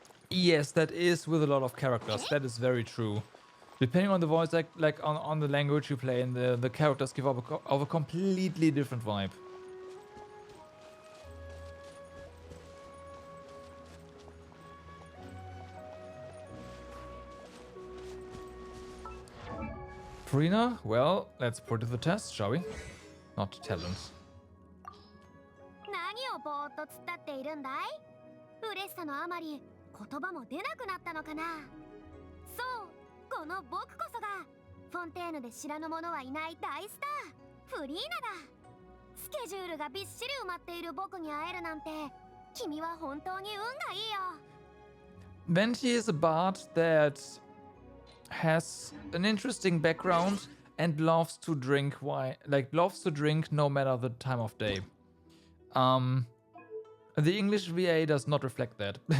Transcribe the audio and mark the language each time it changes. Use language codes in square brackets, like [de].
[en] Yes, that is with a lot of characters. That is very true. Depending on the voice, like on the language you play, and the characters give off a completely different vibe. Farina, well, let's put it to the test, shall we? Not talent. [ja] 何をぼーっと突っ立っているんだい？嬉しさのあまり言葉も出なくなったのかな。そう、この僕こそがフォンテーヌで知らぬ者はいない大スター、フリーナだ。スケジュールがびっしり埋まっている僕に会えるなんて、君は本当に運がいいよ。 [en] Venti is a bard that has an interesting background and loves to drink wine, loves to drink no matter the time of day. The English VA does not reflect that.